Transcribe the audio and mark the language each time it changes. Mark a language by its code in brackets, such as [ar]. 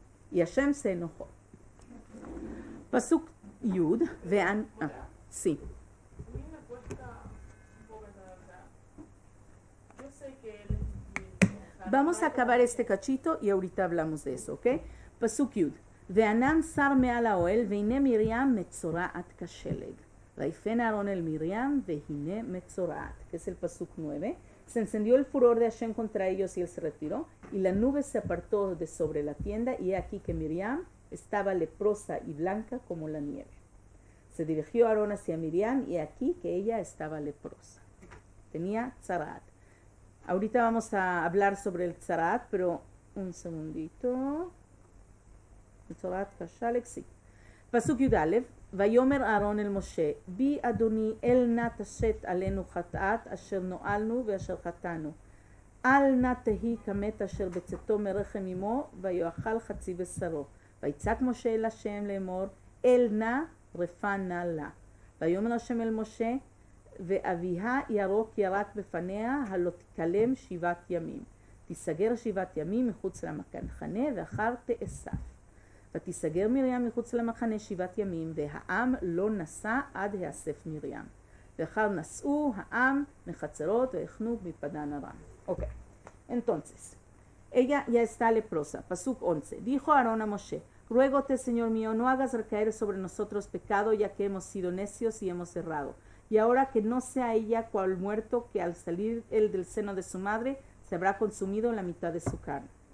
[es] Y Hashem se enojó. Pasuk Yud, vean, sí. A mí me cuesta un poco entender. Yo sé que él es Vamos a acabar este cachito y ahorita hablamos de eso, ¿ok? Pasuk Yud. [he] וענן שר מעל האוהל, והנה מרים מצורעת כשלג. ויפן אהרון אל מרים, והנה מצורעת. [es] Que es el pasuk 9. Se encendió el furor de Hashem contra ellos y él se retiró, y la nube se apartó de sobre la tienda, y he aquí que Miriam estaba leprosa y blanca como la nieve. Se dirigió Aarón hacia Miriam, y aquí que ella estaba leprosa. Tenía tzarat. Ahorita vamos a hablar sobre el tzarat, pero un segundito. [he] מצורעת כשלג, sí. פסוק י"א, ויאמר אהרון אל משה, בי אדוני אל נא תשת עלינו חטאת אשר נועלנו ואשר חטאנו. אל נא תהי כמת אשר בצאתו מרחם אמו, ויאכל חצי בשרו. ויצעק משה אל השם לאמור, אל נא רפא נא לה. ויאמר השם אל משה, ואביה ירוק ירק בפניה, הלא תכלם 7 ימים. תיסגר 7 ימים מחוץ למחנה, ואחר תאסף. ותיסגר מרים מחוץ למחנה 7 ימים, והעם לא נסע עד האסף מרים. ואחר נסעו העם מחצרות והחנו מפדן ארם. [es] Ok, entonces, ella ya está leprosa. Pasuk 11. Dijo Aarón a Moshe, ruégote, Señor mío, no hagas recaer sobre nosotros pecado, ya que hemos sido necios y hemos errado. Y ahora que no sea ella cual muerto, que al salir él del seno de su madre, se habrá consumido la mitad de su carne.